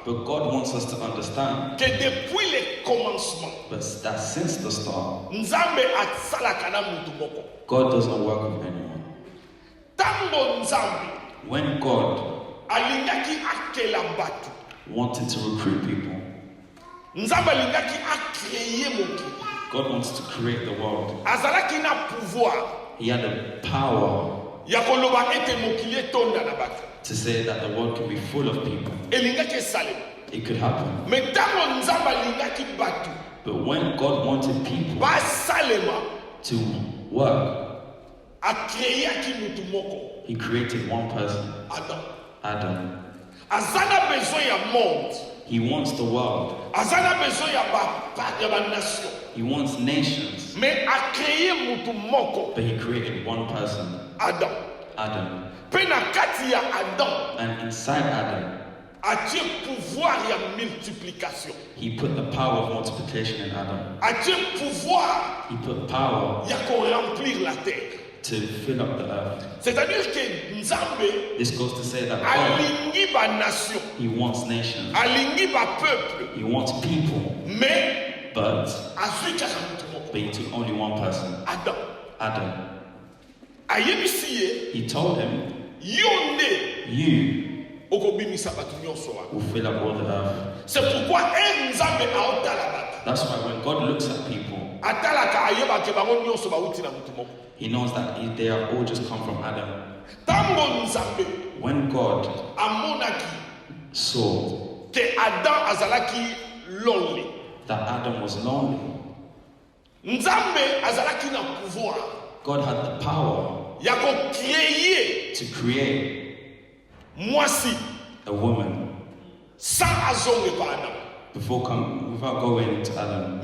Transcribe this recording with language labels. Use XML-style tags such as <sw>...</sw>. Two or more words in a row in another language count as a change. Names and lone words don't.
<en>But God wants us to understand</en> <fr>que depuis le commencement</fr> <en>that since the start,</en> <ln>Nzambe asalaka na mutu moko.</ln> <en>God doesn't work with anyone.</en> <ln>Tango Nzambe</ln> <en>When God</en> <ln>alingaki akela batu,</ln> <en>wanted to recruit people,</en> <ln>Nzambe alingaki akreye mokili,</ln> <en>God wants to create the world.</en> <ln>azalaki na pouvoir</ln> <en>He had the power</en> <ln>ya koloba ete mokili etonda na batu.</ln> <en>to say that the world can be full of people.</en> <ln>Elingaki esalema.</ln> <en>It could happen.</en> <ln>Mais tango Nzambe alingaki batu</ln> <en>But when God wanted people</en> <ln>basalema,</ln> <en>to work,</en> <ln>akreyaki mutu moko,</ln> <en>He created one person,</en> <ln>Adam.</ln> <en>Adam.</en> <ln>Azana besoin ya monde,</ln> <en>He wants the world.</en> <ln>azana besoin ya ba nation.</ln> <en>He wants nations.</en> <ln>Mais akreye mutu moko,</ln> <en>But He created one person,</en> <ln>Adam.</ln> <en>Adam.</en> <ln>Pe na kati ya Adam</ln> <en>And inside Adam,</en> <ln>atie pouvoir ya multiplication,</ln> <en>He put the power of multiplication in Adam.</en> <ln>atie pouvoir</ln> <en>He put power</en> <ln>ya ko</ln> <fr>remplir la terre.</fr> <en>to fill up the earth.</en> <fr>C'est-à-dire que Nzambe</fr> <en>This goes to say that God,</en> <ln>alingi ba nation,</ln> <en>He wants nations.</en> <ln>alingi ba peuple,</ln> <en>He wants people.</en> <fr>mais</fr> <en>But</en> <ln>azwi kaka mutu moko,</ln> <en>He took only one person,</en> <ln>Adam.</ln> <en>Adam.</en> <ln>Ayebisi ye,</ln> <en>He told him,</en> <ln>yo nde</ln> <en>you</en> <ln>okobimisa bato nyonso wana.</ln> <en>will fill up all the earth.</en> <fr>C'est pourquoi</fr> <ln>Nzambe aotala bato,</ln> <en>That's why when God looks at people,</en> <ln>atalaka ayebake bango nyonso bauti na mutu moko.</ln> <en>He knows that they are all just come from Adam.</en> <ln>Tango Nzambe</ln> <en>When God</en> <ln>amonaki</ln> <en>saw</en> <ln>ke Adam azalaki lonely,</ln> <en>that Adam was lonely,</en> <ln>Nzambe azalaki na pouvoir</ln> <en>God had the power</en> <ln>ya ko-créer</ln> <en>to create</en> <ln>mwasi</ln> <en>a woman</en> <ln>sans azonge pa Adam.</ln> <en>without going to Adam.</en>